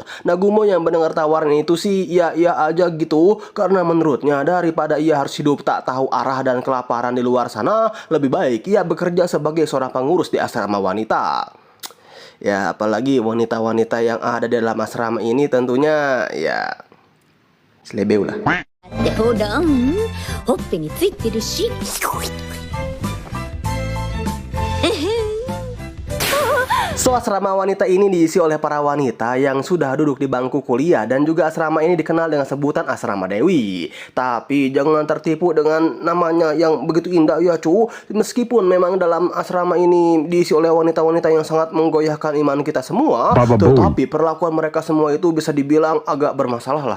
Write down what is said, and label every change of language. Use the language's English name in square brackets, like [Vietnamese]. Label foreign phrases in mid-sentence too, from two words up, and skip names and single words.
[Indonesian] Nagumo yang mendengar tawaran itu sih ya aja gitu, karena menurutnya daripada ia harus hidup tak tahu arah dan kelaparan di luar sana, lebih baik ia bekerja sebagai seorang pengurus di asrama wanita. Ya, apalagi wanita-wanita yang ada di dalam asrama ini tentunya ya selebeu lah. [Japanese] でほら、ほっぺについてるし。 [Indonesian] So, asrama wanita ini diisi oleh para wanita yang sudah duduk di bangku kuliah dan juga asrama ini dikenal dengan sebutan asrama Dewi. Tapi jangan tertipu dengan namanya yang begitu indah ya cu. Meskipun memang dalam asrama ini diisi oleh wanita-wanita yang sangat menggoyahkan iman kita semua, tetapi perlakuan mereka semua itu bisa dibilang agak bermasalah lah.